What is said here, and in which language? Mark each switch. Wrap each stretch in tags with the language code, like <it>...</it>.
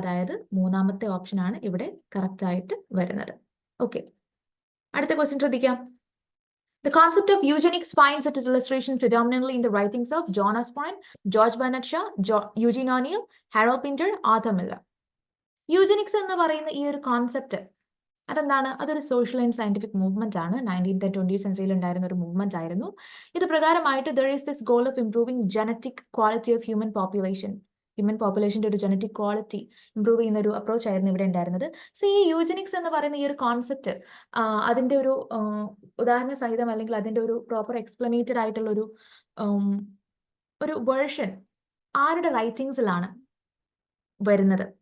<ml>അതായത് മൂന്നാമത്തെ ഓപ്ഷൻ ആണ് ഇവിടെ കറക്റ്റ് ആയിട്ട് വരുന്നത്. ഓക്കെ, അടുത്ത ക്വസ്റ്റ്യൻ ശ്രദ്ധിക്കാം.</ml> <en>The concept of eugenics finds its illustration predominantly in the writings of John Osborne, George Bernard Shaw, Eugene O'Neill, Harold Pinter, Arthur Miller.</en> <ml>Eugenics എന്ന് പറയുന്ന ഈ ഒരു കോൺസെപ്റ്റ് അതെന്താണ്? അതൊരു സോഷ്യൽ ആൻഡ് സയന്റിഫിക് മൂവ്മെന്റ് ആണ്. 19th and 20th സെഞ്ചുറിയിൽ ഉണ്ടായിരുന്ന ഒരു movement ആയിരുന്നു. ഇത് പ്രകാരമായിട്ട്</ml> <en>there is this goal of improving genetic quality of human population.</en> <ml>Human പോപ്പുലേഷന്റെ ഒരു ജനറ്റിക് ക്വാളിറ്റി ഇംപ്രൂവ് ചെയ്യുന്ന ഒരു അപ്രോച്ച് ആയിരുന്നു ഇവിടെ ഉണ്ടായിരുന്നത്. സോ ഈ യൂജനിക്സ് എന്ന് പറയുന്ന ഈ ഒരു കോൺസെപ്റ്റ് അതിന്റെ ഒരു ഉദാഹരണ സഹിതം അല്ലെങ്കിൽ അതിന്റെ ഒരു പ്രോപ്പർ എക്സ്പ്ലനേറ്റഡ് ആയിട്ടുള്ള ഒരു വേർഷൻ ആരുടെ റൈറ്റിംഗ്സിലാണ് വരുന്നത്?</ml>